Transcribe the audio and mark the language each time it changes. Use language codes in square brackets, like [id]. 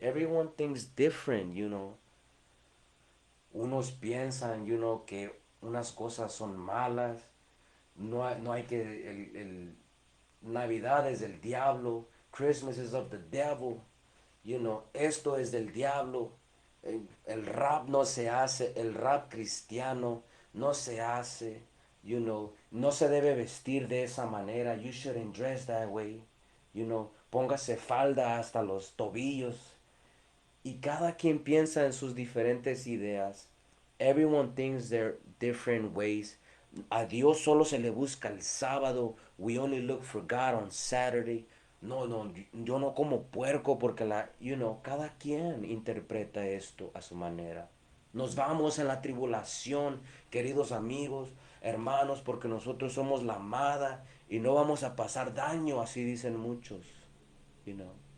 [en] Everyone thinks different, you know. [es] Unos piensan, que unas cosas son malas. No hay que... Navidad es del diablo. [en] Christmas is of the devil. [es] Esto es del diablo. El rap no se hace, el rap cristiano no se hace, no se debe vestir de esa manera. [en] You shouldn't dress that way. [es] Póngase falda hasta los tobillos. Y cada quien piensa en sus diferentes ideas. [en] Everyone thinks their different ways. [es] A Dios solo se le busca el sábado. [en] We only look for God on Saturday. [es] No, no, yo no como puerco porque cada quien interpreta esto a su manera. Nos vamos en la tribulación, queridos amigos, hermanos, porque nosotros somos la amada y no vamos a pasar daño, así dicen muchos, [en] you know.